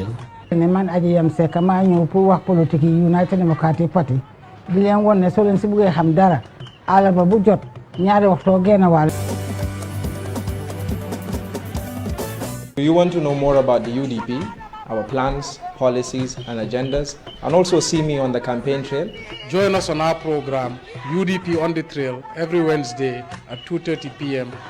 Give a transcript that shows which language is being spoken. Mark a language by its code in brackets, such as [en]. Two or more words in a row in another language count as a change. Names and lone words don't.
[wo] Man aji yam se kama ñew pour wax politique United Democratic Party di leen won ne so leen si bëggee xam dara àllarba bu jot ñaari waxtu genn wàll. [en] Do you want to know more about the UDP, our plans, policies, and agendas, and also see me on the campaign trail? Join us on our program, UDP on the Trail, every Wednesday at 2:30 p.m.